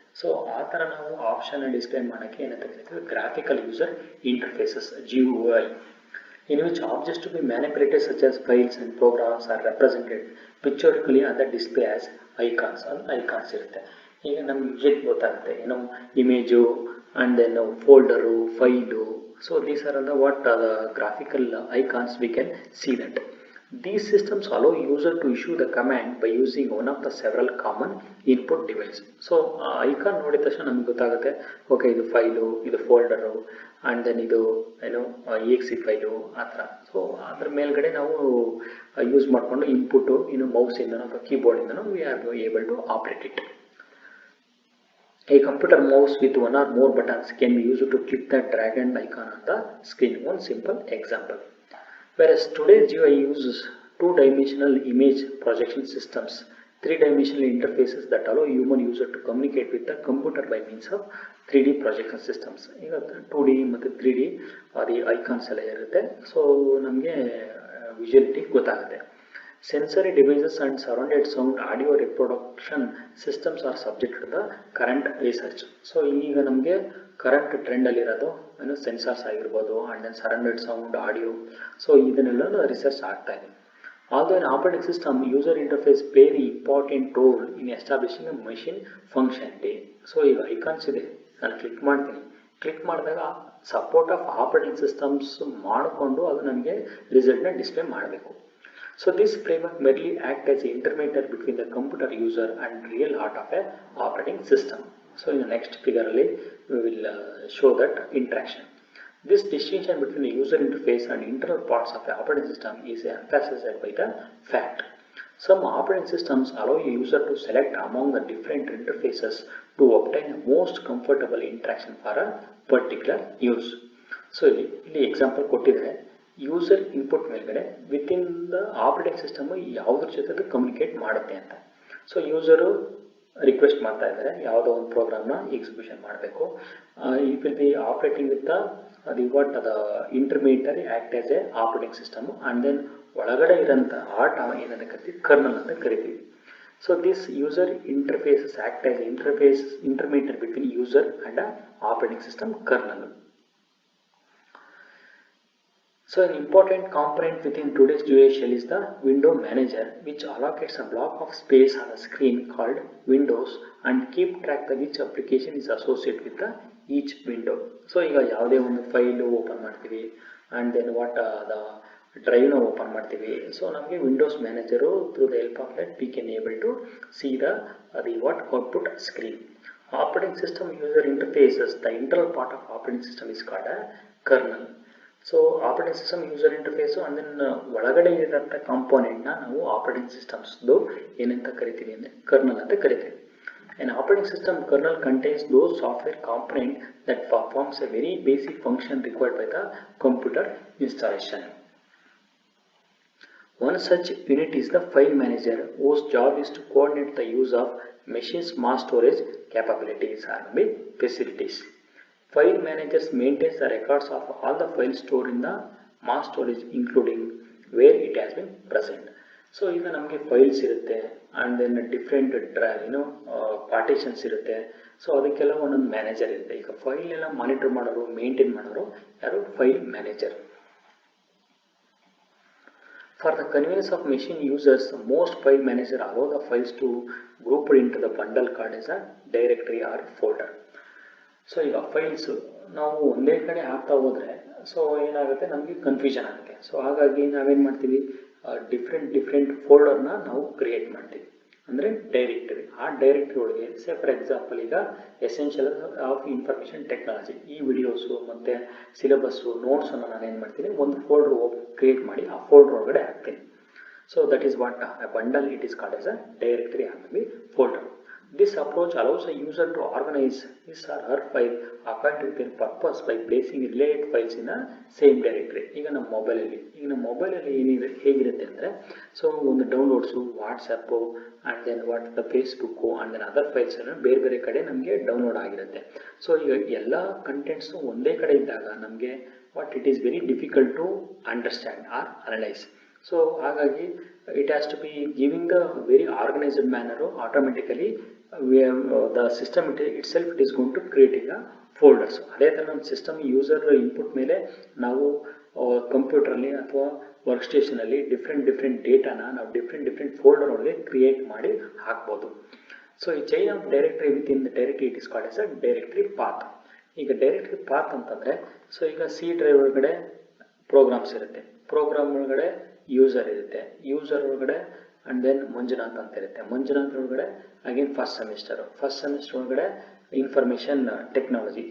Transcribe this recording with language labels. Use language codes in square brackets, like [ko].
[kn] So ಆ ಥರ ನಾವು ಆಪ್ಷನ್ ಡಿಸ್ಪ್ಲೇ ಮಾಡೋಕ್ಕೆ ಏನಂತ ಕರಿತೀವಿ, graphical user interfaces, [en] GUI, in which objects to be manipulated such as files and programs are represented pictorially on the display as icons. [kn] Icons ಇರುತ್ತೆ. ಈಗ ನಮ್ಗೆ ಯೂಶಲಿ ಗೊತ್ತಾಗುತ್ತೆ ಏನೋ image [en] and then [kn] folder, file. [en] So these are all the what the graphical icons we can see that. These systems allow user to issue the command by using one of the several common input device. [kn] So icon ನೋಡಿದ ತಕ್ಷಣ ನಮಗೆ ಗೊತ್ತಾಗುತ್ತೆ, okay ಇದು file, ಇದು folder, and then ಇದು ಏನು exe file ಆ ಥರ. ಸೊ ಅದ್ರ ಮೇಲ್ಗಡೆ ನಾವು ಯೂಸ್ ಮಾಡಿಕೊಂಡು ಇನ್ಪುಟ್ಟು ಇನ್ನು ಮೌಸಿಂದನೋ ಅಥವಾ ಕೀಬೋರ್ಡಿಂದನೋ [en] We are able to operate it. A computer mouse with one or more buttons can be used to click the drag and icon on the screen. One simple example. Whereas today's GUI uses two-dimensional image projection systems, three-dimensional interfaces that allow human user to communicate with the computer by means of 3D projection systems. [kn] ಈಗ 2D ಮತ್ತು 3D ಅದು icons ಎಲ್ಲ ಇರುತ್ತೆ. So ನಮಗೆ ವಿಜುವಲಿಟಿ ಗೊತ್ತಾಗುತ್ತೆ. [en] Sensory devices and surrounded sound audio reproduction systems are subject to the current research. [kn] So ಈಗ ನಮಗೆ current ಟ್ರೆಂಡಲ್ಲಿರೋದು ಏನು ಸೆನ್ಸರ್ಸ್ ಆಗಿರ್ಬೋದು, and then surrounded sound, audio. So ಇದನ್ನೆಲ್ಲ ರಿಸರ್ಚ್ ಆಗ್ತಾ ಇದೆ. [en] Although an operating system user interface play an important role in establishing a machine functionality. [kn] So ಈಗ icons ಇದೆ, ನಾನು ಕ್ಲಿಕ್ ಮಾಡ್ತೀನಿ. ಕ್ಲಿಕ್ ಮಾಡಿದಾಗ ಸಪೋರ್ಟ್ ಆಫ್ ಆಪರೇಟಿಂಗ್ ಸಿಸ್ಟಮ್ಸ್ ಮಾಡಿಕೊಂಡು ಅದು ನನಗೆ ರಿಸಲ್ಟ್ನ ಡಿಸ್ಪ್ಲೇ ಮಾಡಬೇಕು. [en] So this framework merely acts as an intermediary between the computer user and real heart of a operating system. So in the next figure we will show that interaction. This distinction between the user interface and internal parts of the operating system is emphasized by the fact some operating systems allow a user to select among the different interfaces to obtain the most comfortable interaction for a particular use. [kn] So ಇಲ್ಲಿ example ಕೊಟ್ಟಿದ್ದಾರೆ. User input ಮೇಲ್ಗಡೆ [en] within the operating system [kn] ಯಾವುದ್ರ ಜೊತೆ communicate ಮಾಡುತ್ತೆ ಅಂತ. So user request ಮಾಡ್ತಾ ಇದ್ದಾರೆ ಯಾವುದೋ ಒಂದು ಪ್ರೋಗ್ರಾಮ್ನ ಎಕ್ಸಿಕ್ಯೂಷನ್ ಮಾಡಬೇಕು. [en] it will be operating with the what the intermediary act as a operating system, and then [kn] ಒಳಗಡೆ ಇರೋಂಥ ಆರ್ಟ್ ಏನಂತ ಕರಿತೀವಿ, ಕರ್ನಲ್ ಅಂತ ಕರಿತೀವಿ. [en] So this user interfaces act as intermediary between user and operating system kernel. So an important component within today's GUI shell is the window manager, which allocates a block of space on the screen called windows and keep track of which application is associated with each window. [kn] So ಈಗ ಯಾವುದೇ ಒಂದು file open ಮಾಡ್ತೀವಿ [en] and then what the drive [kn] ನ open ಮಾಡ್ತೀವಿ. [en] So ನಮಗೆ windows manager through the help of that we can able to see the what output screen. Operating system user interfaces, the internal part of operating system is called a kernel. So operating system user interface and then ಒಳಗಡೆ ಇರೋಂಥ ಕಾಂಪೋನೆಂಟ್ನ ನಾವು operating ಸಿಸ್ಟಮ್ಸ್ದು ಏನಂತ ಕರಿತೀವಿ ಅಂದರೆ kernel ಅಂತ ಕರಿತೀವಿ. An operating system kernel contains those software component that performs a very basic function required by the computer installation. One such unit is the file manager, whose job is to coordinate the use of machine's mass storage capabilities and facilities. File managers maintains the records of all the files stored in the mass storage, including where it has been present. [kn] So ಈಗ ನಮಗೆ files ಇರುತ್ತೆ and then different partitions ಇರುತ್ತೆ. So ಅದಕ್ಕೆಲ್ಲ ಒಂದೊಂದು manager ಇರುತ್ತೆ. ಈಗ file ಎಲ್ಲ monitor ಮಾಡೋರು, ಮೇಂಟೈನ್ ಮಾಡೋರು ಯಾರು? File manager. [en] For the convenience of machine users, most file manager allow the files to group into the bundle called as a directory or folder. [kn] So ಈಗ files ನಾವು ಒಂದೇ ಕಡೆ ಹಾಕ್ತಾ ಹೋದರೆ ಸೊ ಏನಾಗುತ್ತೆ, ನಮಗೆ ಕನ್ಫ್ಯೂಷನ್ ಆಗುತ್ತೆ. ಸೊ ಹಾಗಾಗಿ ನಾವೇನು ಮಾಡ್ತೀವಿ, ಡಿಫ್ರೆಂಟ್ ಫೋಲ್ಡರ್ನ ನಾವು ಕ್ರಿಯೇಟ್ ಮಾಡ್ತೀವಿ, ಅಂದರೆ ಡೈರೆಕ್ಟರಿ. ಆ ಡೈರೆಕ್ಟರಿ ಒಳಗೆ ಫಾರ್ ಎಕ್ಸಾಂಪಲ್ ಈಗ ಎಸೆನ್ಷಿಯಲ್ ಆಫ್ ಇನ್ಫಾರ್ಮೇಷನ್ ಟೆಕ್ನಾಲಜಿ, ಈ ವಿಡಿಯೋಸು ಮತ್ತು ಸಿಲೆಬಸ್ಸು ನೋಟ್ಸನ್ನು ನಾನು ಏನು ಮಾಡ್ತೀನಿ, ಒಂದು ಫೋಲ್ಡರ್ ಕ್ರಿಯೇಟ್ ಮಾಡಿ ಆ ಫೋಲ್ಡರ್ ಒಳಗಡೆ ಹಾಕ್ತೀನಿ. [en] So that is what a bundle, it is called as a directory or maybe folder. This approach allows a user to organize his or her file according to their purpose by placing related files in a same directory. [kn] ಈಗ ನಮ್ಮ ಮೊಬೈಲಲ್ಲಿ ಏನಿದೆ ಹೇಗಿರುತ್ತೆ ಅಂದರೆ, so ಒಂದು ಡೌನ್ಲೋಡ್ಸು, WhatsApp and then the Facebook and then other files ಬೇರೆ ಕಡೆ ನಮಗೆ ಡೌನ್ಲೋಡ್ ಆಗಿರುತ್ತೆ. ಸೊ ಈಗ ಎಲ್ಲ ಕಂಟೆಂಟ್ಸು ಒಂದೇ ಕಡೆ ಇದ್ದಾಗ ನಮಗೆ [en] It is very difficult to understand or analyse. So ಹಾಗಾಗಿ it has to be giving the very organized manner. Automatically the system itself it is going to creating a folders. [kn] ಅದೇ ಥರ ನಮ್ಮ ಸಿಸ್ಟಮ್ ಯೂಸರ್ ಇನ್ಪುಟ್ ಮೇಲೆ ನಾವು ಕಂಪ್ಯೂಟರಲ್ಲಿ ಅಥವಾ work ಸ್ಟೇಷನಲ್ಲಿ different ಡೇಟಾನ ನಾವು different folder ಒಳಗೆ create ಮಾಡಿ ಹಾಕ್ಬೋದು. [en] So ಈ chain of directory within the directory it is called as a directory path. [kn] ಈಗ ಡೈರೆಕ್ಟರಿ ಪಾತ್ ಅಂತಂದರೆ, ಸೊ ಈಗ ಸಿ ಡ್ರೈವ್ ಒಳಗಡೆ ಪ್ರೋಗ್ರಾಮ್ಸ್ ಇರುತ್ತೆ, ಪ್ರೋಗ್ರಾಮ್ ಒಳಗಡೆ ಯೂಸರ್ ಇರುತ್ತೆ, ಯೂಸರ್ ಒಳಗಡೆ ಆ್ಯಂಡ್ ದೆನ್ ಮಂಜುನಾಥ್ ಅಂತ ಇರುತ್ತೆ, ಮಂಜುನಾಥ್ ಒಳಗಡೆ ಅಗೇನ್ ಫಸ್ಟ್ ಸೆಮಿಸ್ಟರ್ ಒಳಗಡೆ ಇನ್ಫಾರ್ಮೇಷನ್ ಟೆಕ್ನಾಲಜಿ.